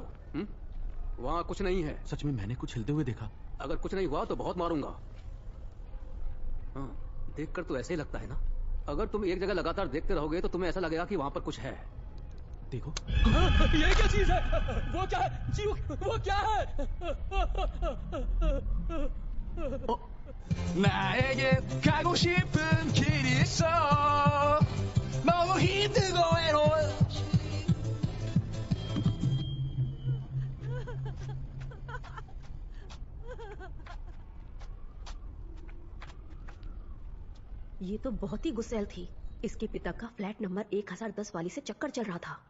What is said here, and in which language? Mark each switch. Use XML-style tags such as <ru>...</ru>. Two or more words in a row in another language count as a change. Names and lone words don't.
<hi>वहां कुछ नहीं है। सच में मैंने कुछ हिलते हुए देखा। अगर कुछ नहीं हुआ तो बहुत मारूंगा। हाँ, देखकर तो ऐसे ही लगता है ना। अगर तुम एक जगह लगातार देखते रहोगे तो तुम्हें ऐसा लगेगा कि वहां पर कुछ है। देखो। ये क्या चीज है? वो क्या है? जी, वो क्या है?</hi> <ko>나에게 가고 싶은 길이 있어. 너무 힘들고 외로워.</ko> <hi>ये तो बहुत ही गुस्सैल थी। इसके पिता का फ्लैट नंबर 1010 वाली से चक्कर चल रहा था।</hi>